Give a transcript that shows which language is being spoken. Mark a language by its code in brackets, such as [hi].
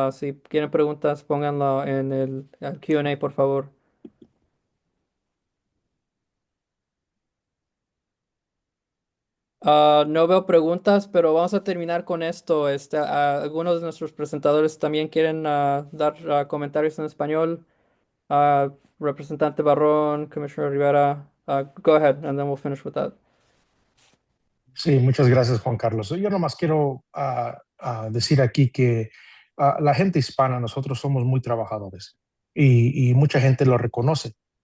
[es] Si quieren preguntas, pónganlo en el Q&A, por favor. No veo preguntas, pero vamos a terminar con esto. Algunos de nuestros presentadores también quieren dar comentarios en español. [en] Representante Barrón, Commissioner Rivera, go ahead, and then we'll finish with that. [es] Sí, muchas gracias, Juan Carlos. Yo nomás quiero decir aquí que la gente hispana, nosotros somos muy trabajadores y mucha gente lo reconoce.